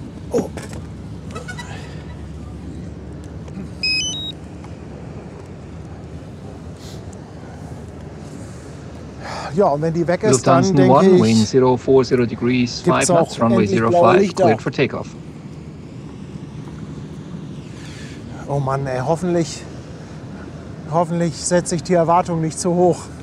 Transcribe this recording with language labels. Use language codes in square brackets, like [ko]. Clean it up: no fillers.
[de] Oh. Ja, und wenn die weg ist, dann [en] Lufthansa [de] denke [en] 1, wind 040 degrees, 5 knots, runway 05, cleared for takeoff. [de] oh Mann, ey, hoffentlich setze ich die Erwartung nicht zu hoch.